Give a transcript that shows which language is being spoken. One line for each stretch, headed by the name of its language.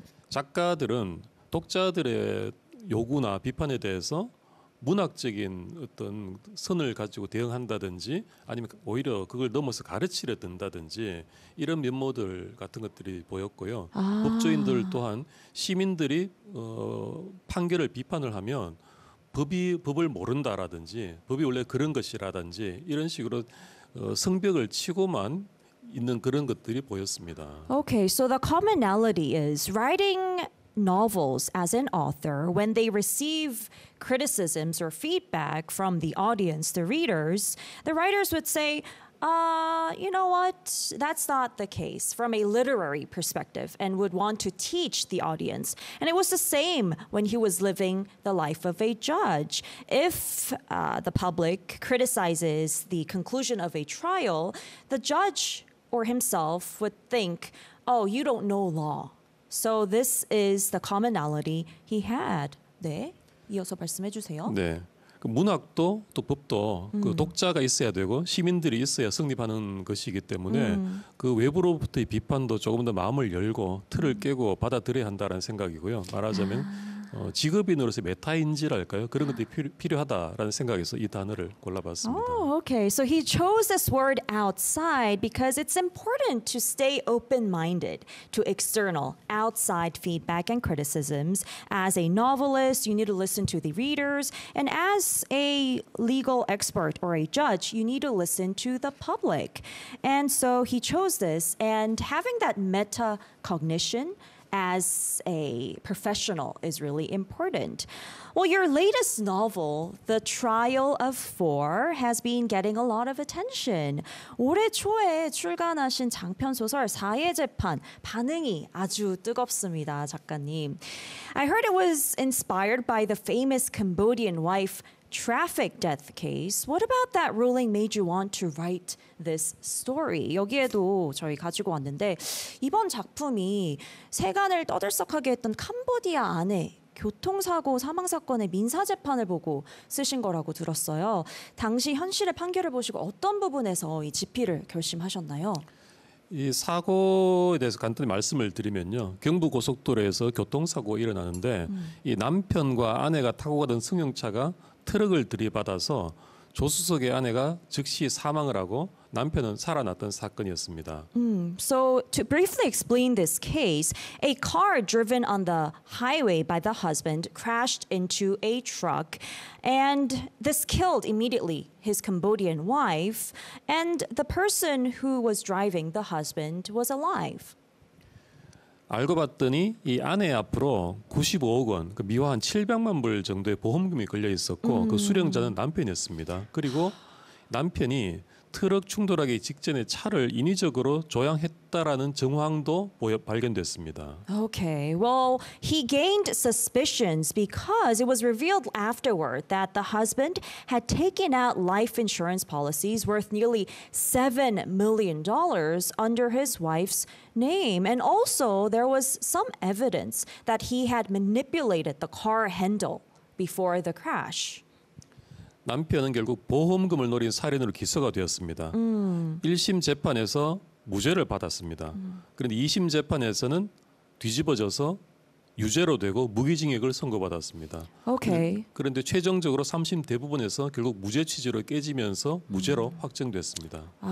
Korean: 작가들은 독자들의 요구나 비판에 대해서 문학적인 어떤 선을 가지고 대응한다든지 아니면 오히려 그걸 넘어서 가르치려 든다든지 이런 면모들 같은 것들이 보였고요. 아. 법조인들 또한 시민들이 판결을 비판을 하면 법을 모른다라든지 법이 원래 그런 것이라든지 이런 식으로 성벽을 치고만 있는 그런 것들이 보였습니다.
English: Okay, so the commonality is writing novels as an author, when they receive criticisms or feedback from the audience, the readers, the writers would say, you know what, that's not the case from a literary perspective and would want to teach the audience. And it was the same when he was living the life of a judge. If the public criticizes the conclusion of a trial, the judge or himself would think, oh, you don't know law. So this is the commonality he had.
Korean: 네, 이어서 말씀해 주세요. 네, 그 문학도 또 법도 그 독자가 있어야 되고 시민들이 있어야 성립하는 것이기 때문에 그 외부로부터의 비판도 조금 더 마음을 열고 틀을 깨고 받아들여야 한다는 생각이고요. 말하자면 직업인으로서 메타인지랄까요? 그런 것들이 필요하다라는 생각에서 이 단어를 골라봤습니다.
English: Oh, okay. So he chose this word outside because it's important to stay open-minded to external, outside feedback and criticisms. As a novelist, you need to listen to the readers. And as a legal expert or a judge, you need to listen to the public. And so he chose this. And having that metacognition as a professional is really important. Well, your latest novel, The Trial of Four, has been getting a lot of attention.
Korean: 올해 초에 출간하신 장편 소설 사의 재판, 반응이 아주 뜨겁습니다, 작가님.
English: I heard it was inspired by the famous Cambodian wife traffic death case. What about that ruling made you want to write this story?
Korean: 여기에도 저희 가지고 왔는데 이번 작품이 세간을 떠들썩하게 했던 캄보디아 안에 교통사고 사망 사건의 민사 재판을 보고 쓰신 거라고 들었어요. 당시 현실의 판결을 보시고 어떤 부분에서 이 집필을 결심하셨나요? 이 사고에 대해서 간단히 말씀을 드리면요. 경부고속도로에서 교통사고가 일어나는데 이 남편과 아내가 타고 가던 승용차가 트럭을 들이받아서 조수석의 아내가 즉시 사망을 하고 남편은 살아났던 사건이었습니다.
English: So to briefly explain this case, a car driven on the highway by the husband crashed into a truck and this killed immediately his Cambodian wife and the person who was driving the husband was alive.
Korean: 알고 봤더니 이 아내 앞으로 95억 원, 그 미화 한 700만 불 정도의 보험금이 걸려 있었고 그 수령자는 남편이었습니다. 그리고 남편이 트럭 충돌하기 직전에 차를 인위적으로 조향했다라는 정황도 발견됐습니다.
English: Okay. Well, he gained suspicions because it was revealed afterward that the husband had taken out life insurance policies worth nearly $7 million under his wife's name. And also, there was some evidence that he had manipulated the car handle before the crash.
Korean: 남편은 결국 보험금을 노린 살인으로 기소가 되었습니다. 1심 재판에서 무죄를 받았습니다. 그런데 2심 재판에서는 뒤집어져서 유죄로 되고 무기징역을 선고받았습니다.
English: Okay.
Korean: 그런데 최종적으로 3심 대부분에서 결국 무죄 취지로 깨지면서 무죄로 확정됐습니다.